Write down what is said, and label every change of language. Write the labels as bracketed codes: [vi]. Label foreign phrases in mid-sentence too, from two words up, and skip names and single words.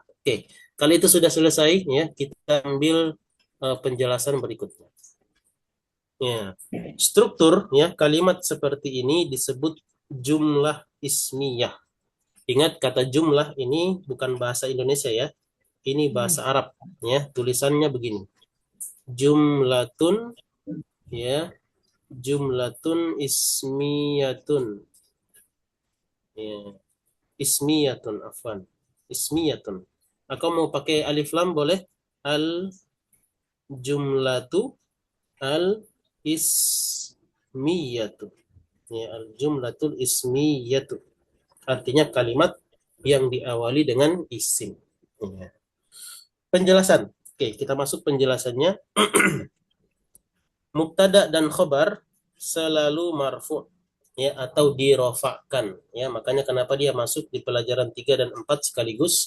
[id] Oke, kalau itu sudah selesai ya, kita ambil penjelasan berikutnya. Ya, struktur ya kalimat seperti ini disebut [ar] جملة اسمية. [id] Ingat kata jumlah ini bukan bahasa Indonesia ya. Ini bahasa Arab ya. Tulisannya begini. Jumlatun ya. [ar] جملةٌ اسميةٌ. Ya. اسميةٌ عفواً. [id] Ismiyatun. Aku mau pakai alif lam boleh? [ar] الجملة الاسمية. Ya, الجملةُ الاسميةُ. [id] Artinya kalimat yang diawali dengan isim. Ya. Penjelasan. Oke, kita masuk penjelasannya. Mubtada dan khobar selalu marfu' ya atau dirofakkan. Ya, makanya kenapa dia masuk di pelajaran 3 dan 4 sekaligus?